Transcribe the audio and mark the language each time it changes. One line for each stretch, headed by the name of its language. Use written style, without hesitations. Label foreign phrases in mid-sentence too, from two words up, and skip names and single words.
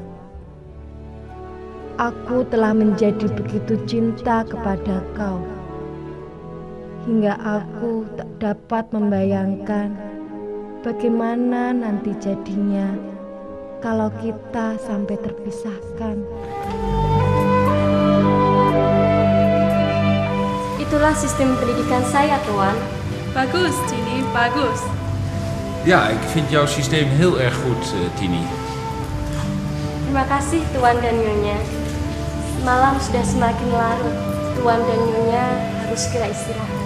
Indonesian: Aku telah menjadi begitu cinta kepada kau, hingga aku tak dapat membayangkan bagaimana nanti jadinya kalau kita sampai terpisahkan. Itulah sistem pendidikan saya, Tuan. Bagus, Tini, bagus.
Dutch: Ja, ik vind jouw systeem heel erg goed, Tini.
Indonesian: Terima kasih, Tuan dan Nyonya. Malam sudah semakin larut. Tuan dan Nyonya harus segera istirahat.